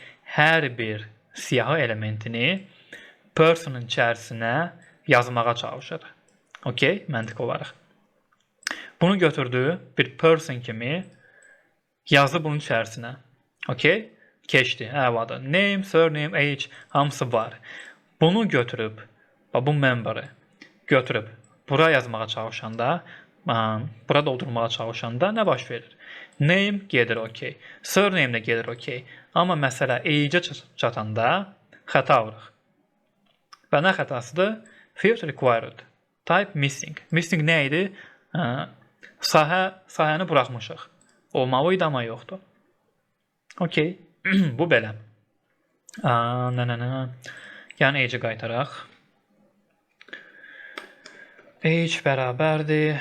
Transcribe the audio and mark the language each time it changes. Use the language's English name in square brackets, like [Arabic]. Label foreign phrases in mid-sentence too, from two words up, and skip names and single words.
[Azerbaijani] Hər bir siyahı elementini personun içərisinə yazmağa çalışır. Okay, məntiq olaraq. Bunu götürdü bir person kimi yazdı bunun içərisinə. Okay, keçdi. Əladır. [English] Name, surname, age [Azerbaijani] hamısı var. Bunu götürüb, bu member'ı götürüb bura yazmağa çalışanda, bura doldurmağa çalışanda nə baş verir? Name gedir okay. Surname də gedir okay. Amma məsələ age'ə çatanda xəta alırıq. Və nə xətasıdır? [English] Field required. Type missing. [Azerbaijani] Missing nə idi? Sahəni buraxmışıq. Olmalıydı amma yoxdur. Okay. Bu belə. Yəni age'i qaytaraq. Age bərabərdir.